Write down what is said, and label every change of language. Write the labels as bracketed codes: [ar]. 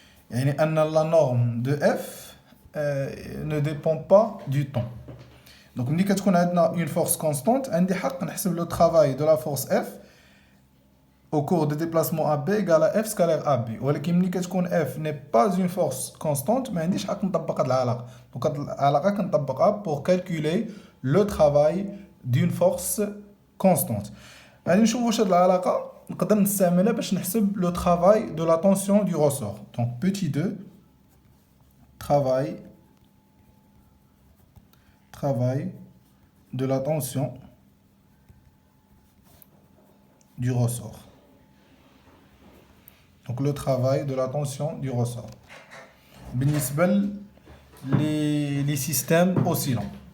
[fr] La norme de F ne dépend pas du temps. Donc, [ar] ملي كتكون عندنا [fr] une force constante, [ar] عندي حق نحسب [fr] le travail de la force F au cours de déplacement AB égale à F scalaire AB. [ar] ولكن ملي كتكون F [fr] n'est pas une force constante, [ar] ما عنديش حق نطبق هاد العلاقة. [fr] Donc [ar] هاد العلاقة كنطبقها [fr] pour calculer le travail d'une force constante. [ar] غادي نشوفوا واش هاد العلاقة نقدر نستعملها باش نحسب [fr] le travail de la tension du ressort. Donc petit 2, travail de la tension du ressort. Donc le travail de la tension du ressort. [ar] بالنسبة [fr] les systèmes oscillants.